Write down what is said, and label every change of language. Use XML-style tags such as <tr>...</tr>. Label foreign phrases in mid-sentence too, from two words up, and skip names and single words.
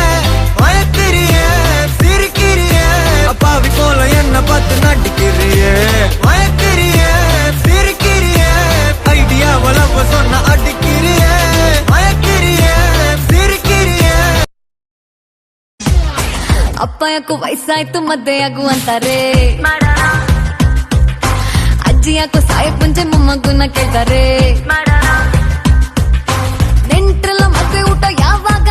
<ta>மயக்கிறியே சிரிக்கிறியே அப்பாவி போல என்ன பார்த்து நடிக்கிறியே மயக்கிறியே சிரிக்கிறியே ஐடியா வளவ சொன்ன அடிக்கிறியே மயக்கிறியே சிரிக்கிறியே.</ta> <kn>ಅಪ್ಪ ಯಾಕೋ ವಯಸ್ಸಾಯ್ತು ಮದ್ದೆ ಆಗು ಅಂತಾರೆ, ಅಜ್ಜಿ ಯಾಕೋ ಸಾಯಕ್ ಮುಂಚೆ ಮೊಮ್ಮಗುನ ಕೇಳ್ತಾರೆ, ನೆಂಟ್ರೆಲ್ಲ ಮದ್ವೆ ಊಟ ಯಾವ</kn>